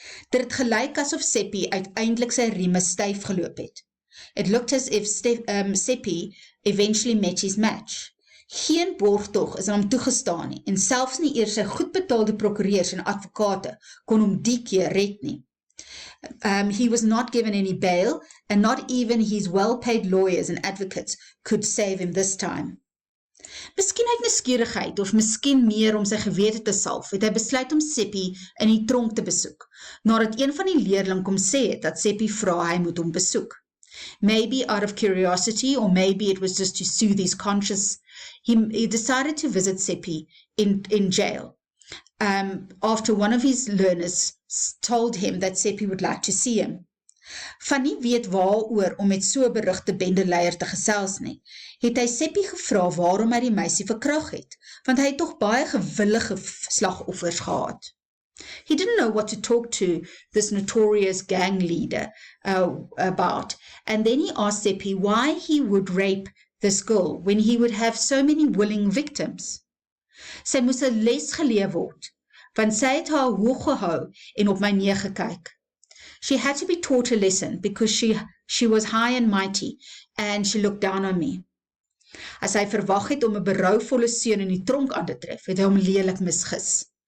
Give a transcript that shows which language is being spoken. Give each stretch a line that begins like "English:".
Afrikaans: Dit het gelyk asof Seppi uiteindelik sy rieme styf geloop het.
English: It looked as if Seppi eventually met his match.
Afrikaans: Geen borgtog is aan hom toegestaan nie en selfs nie eers sy goed betaalde prokureurs en advokate kon hom die keer red nie.
English: He was not given any bail and not even his well-paid lawyers and advocates could save him this time.
Afrikaans: Miskien uit nuuskierigheid of miskien meer om sy gewete te salf, het hy besluit om Seppi in die tronk te besoek, nadat een van die leerling kom sê het dat Seppi vra hy moet hom besoek.
English: Maybe out of curiosity or maybe it was just to soothe his conscience, he decided to visit Seppi in jail. After one of his learners told him that Seppi would like to see him.
Afrikaans: Van nie weet waaroor om met so 'n berugte bendeleier te gesels nie, het hy Seppi gevra waarom hy die meisie verkrag het, want hy het tog baie gewillige slagoffers gehad.
English: He didn't know what to talk to this notorious gang leader about, and then he asked Seppi why he would rape this girl when he would have so many willing victims.
Afrikaans: Sy moes 'n les geleer word, want sy het haar hoog gehou en op my neergekyk.
English: She had to be taught a lesson because she was high and mighty and she looked down on me.
Afrikaans: As hy verwag het om 'n berouvolle seun in die tronk aan te tref, het hy hom lelik misgis.